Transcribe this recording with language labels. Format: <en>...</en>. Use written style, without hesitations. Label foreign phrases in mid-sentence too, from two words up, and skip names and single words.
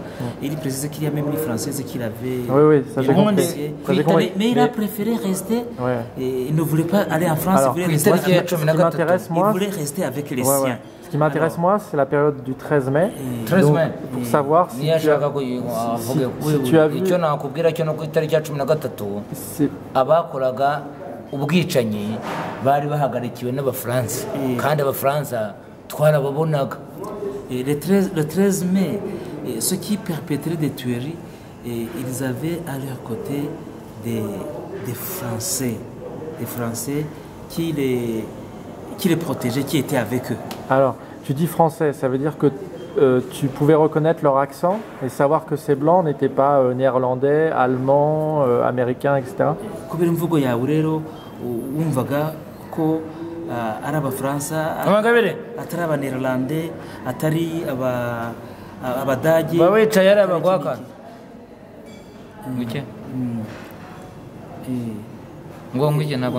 <fr>Et il précisait qu'il y a même les Françaises qui l'avaient... Oui, ça j'ai compris. Mais il a préféré rester. Et il ne voulait pas aller en France. Alors, il voulait rester avec les siens. Ce qui m'intéresse, moi, c'est la période du 13 mai. 13 mai. Pour savoir si tu as vu...</fr> <rw>ubwicanyi bari bahagarikiwe n'Abafaransa kandi Abafaransa twarababonaga.</rw> <fr>Le 13 mai, ceux qui perpétraient des tueries, ils avaient à leur côté des Français qui les protégeaient, qui étaient avec eux. Alors, tu dis français, ça veut dire que tu pouvais reconnaître leur accent et savoir que ces blancs n'étaient pas néerlandais, allemands, américains, etc.</fr> <rw>Kubera imvugo yawe rero wumvaga ko ari Abafaransa, atari Abanéerlandais, atari Abadage. Bawicaye ari abagwaka. Muke. Ngo ngije ntabwo</rw>